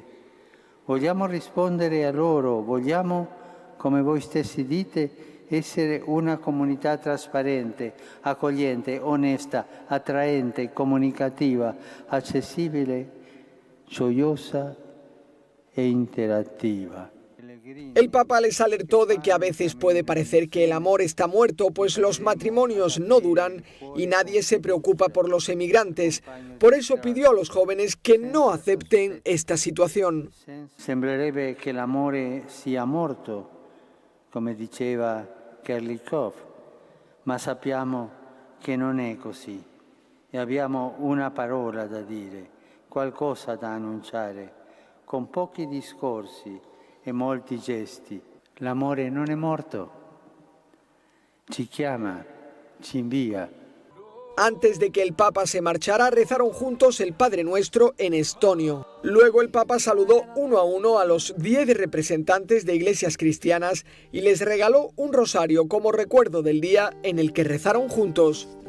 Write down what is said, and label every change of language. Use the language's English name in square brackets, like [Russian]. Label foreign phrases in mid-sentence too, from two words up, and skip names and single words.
[Italian] Vogliamo rispondere a loro, vogliamo, come voi stessi dite, essere una comunità trasparente, accogliente, onesta, attraente, comunicativa, accessibile, gioiosa e interattiva. [Spanish] El Papa les alertó de que a veces puede parecer que el amor está muerto, pues los matrimonios no duran y nadie se preocupa por los emigrantes. Por eso pidió a los jóvenes que no acepten esta situación. [Italian] Sembrerebbe che l'amore sia morto, come diceva Kerlikov, ma sappiamo che non è così e abbiamo una parola da dire, qualcosa da annunciare, con pochi discorsi e molti gesti. L'amore non è morto, ci chiama, ci invia. [Spanish] Antes de que el Papa se marchara, rezaron juntos el Padre Nuestro en estonio. Luego el Papa saludó uno a uno a los 10 representantes de iglesias cristianas y les regaló un rosario como recuerdo del día en el que rezaron juntos.